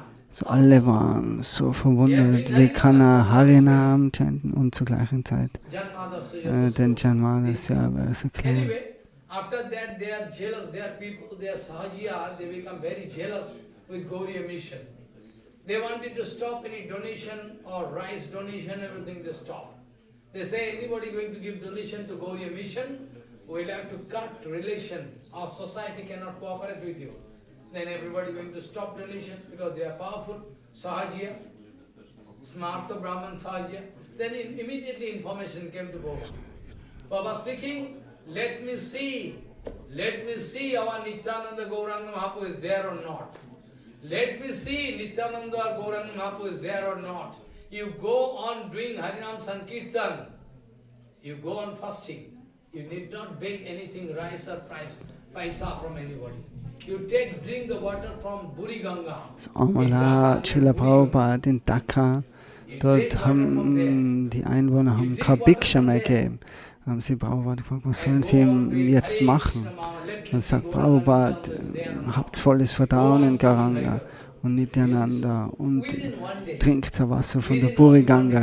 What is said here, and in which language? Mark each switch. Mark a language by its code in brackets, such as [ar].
[de] So alle waren so verwundert, wie kann er Harinam chanten und zur gleichen Zeit den Janmadasya Vers erklären. [en] After that, they are jealous, they are people, they are Sahajiya, they become very jealous with Gauriya mission. They wanted to stop any donation or rice donation, everything they stop. They say, anybody going to give donation to Gauriya mission, we'll have to cut relation. Our society cannot cooperate with you. Then everybody going to stop donation because they are powerful, Sahajiya, Smartha Brahman Sahajiya. Then immediately information came to Baba. Baba speaking, let me see our Nityananda Gauranga Mahaprabhu is there or not. Let me see Nityananda or Gauranga Mahaprabhu is there or not. You go on doing Harinam Sankirtan. You go on fasting. You need not beg anything, rice or paisa from anybody. You drink the water from Buri Ganga. [de] So einmal Srila Prabhupada in Dhaka, dort haben die Einwohner kein Bhiksha mehr gegeben. Haben sie Prabhupada gefragt, was sollen sie jetzt machen? Dann sagt Prabhupada, habt volles Vertrauen in Gauranga und Nityananda und trinkt so Wasser von der Buri Ganga.